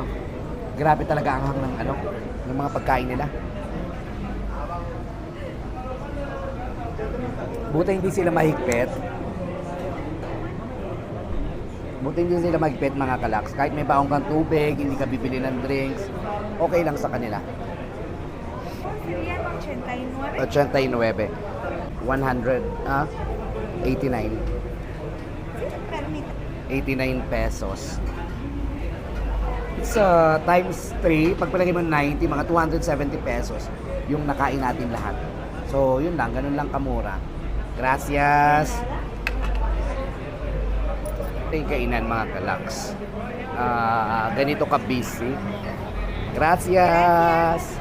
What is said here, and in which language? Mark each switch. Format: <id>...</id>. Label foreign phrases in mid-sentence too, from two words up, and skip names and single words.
<tl>Grabe talaga ang hang ng mga pagkain nila. Buti hindi sila mahigpit. Mga kalaks. Kahit may baong kang tubig, hindi ka bibili ng drinks, okay lang sa kanila.</tl> <es>Serían 89. 89. 100, 89. Permítame. 89 pesos.</es> <en>It's times 3,</en> <tl>pag palagay mo 90, mga 270 pesos yung nakain natin lahat. So, yun lang, ganun lang kamura. Gracias. Ito yung kainan mga kalaks. Ganito ka busy. Gracias.</tl>